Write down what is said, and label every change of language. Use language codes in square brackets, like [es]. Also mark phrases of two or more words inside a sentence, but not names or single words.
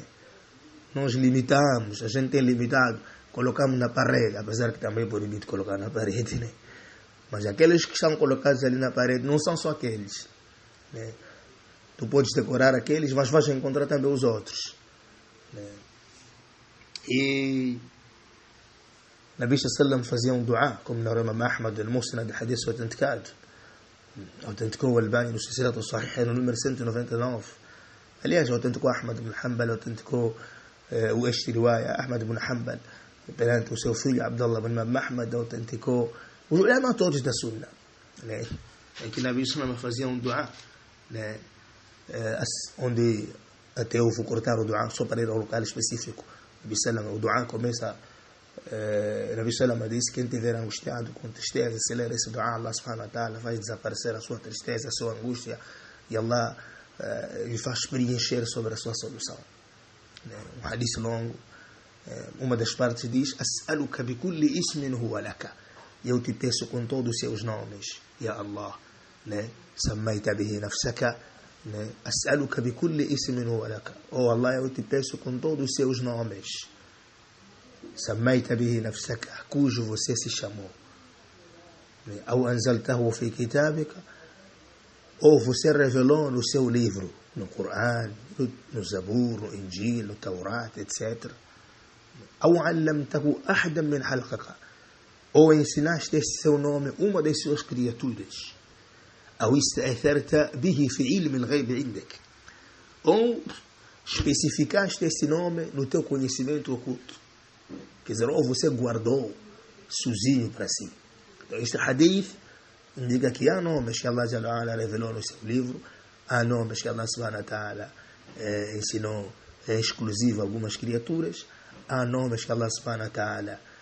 [pt] Nós limitamos, a gente tem limitado, colocamos na parede, apesar que também é proibido colocar na parede, né? Mas aqueles que estão colocados ali na parede não são só aqueles, né? Tu podes decorar aqueles, mas vais encontrar também os outros, né? E Nabi Sallam fazia um dua, como na Imam Ahmad al-Musnad, hadith autenticado, autenticou o Albani no Silsilat Sahih no número 199. Aliás, autenticou Ahmad ibn Hanbal, autenticou o este riwaya Ahmad ibn Hanbal perante o seu filho Abdullah ibn Ahmad, autenticou os ulama todos da Sunna, né? Em que Nabi Sallam fazia um dua, né? Onde até eu vou cortar o dua só para ir ao local específico. Nabi Sallam, o dua começa, Nabi Sallam disse: quem tiver angustiado com tristeza, se ler esse dua, Allah [ar] سبحانه وتعالى [pt] faz desaparecer a sua tristeza, a sua angústia, e Allah lhe faz preencher sobre a sua solução. Um hadith longo, uma das partes diz: [ar] أسألك بكل اسم هو لك, [pt] eu te peço com todos os seus nomes, [ar] يا الله, né? سميت به نفسك, né? أسألك بكل اسم هو لك, oh Allah, [pt] eu te peço com todos os seus nomes, [ar] سميت به نفسك, [pt] cujo você se chamou, né? [ar] Ou أنزلته في كتابك, [pt] ou você revelou no seu livro, no Coran, no Zabur, no Injil, no Taurat, etc. [ar] Ou علمته أحدا من خلقك, [pt] ou ensinaste este seu nome uma das suas criaturas. Ou [ar] استأثرت به في علم الغيب عندك, [pt] ou especificaste este nome no teu conhecimento oculto. Quer dizer, ou você guardou sozinho para si. Então, este hadith indica que há nomes que Allah [ar] جل وعلا [pt] revelou no seu livro, há nomes que Allah [ar] سبحانه وتعالى [pt] ensinou exclusivo a algumas criaturas, há nomes que Allah [ar] سبحانه وتعالى